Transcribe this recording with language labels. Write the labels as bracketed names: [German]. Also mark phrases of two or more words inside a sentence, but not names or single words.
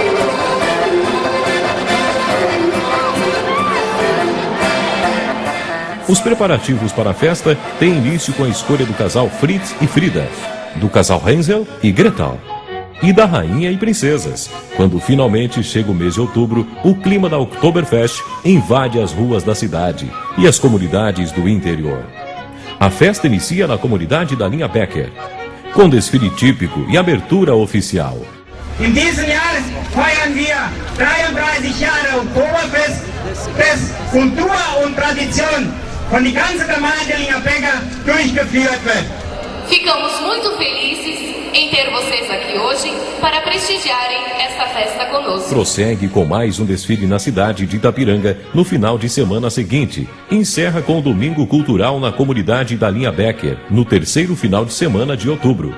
[Portuguese] Os preparativos para a festa têm início com a escolha do casal Fritz e Frida, do casal Hensel e Gretel, e da rainha e princesas. Quando finalmente chega o mês de outubro, o clima da Oktoberfest invade as ruas da cidade e as comunidades do interior. A festa inicia na comunidade da Linha Becker, com desfile típico e abertura oficial. [German] In diesem Jahr feiern wir 33 Jahre Oktoberfest, Kultur und Tradition von die ganze Gemeinde Linha Becker durchgeführt wird. [Portuguese] Ficamos muito felizes em ter vocês aqui hoje para prestigiarem esta festa conosco. Prossegue com mais um desfile na cidade de Itapiranga no final de semana seguinte. Encerra com o Domingo Cultural na comunidade da Linha Becker, no terceiro final de semana de outubro.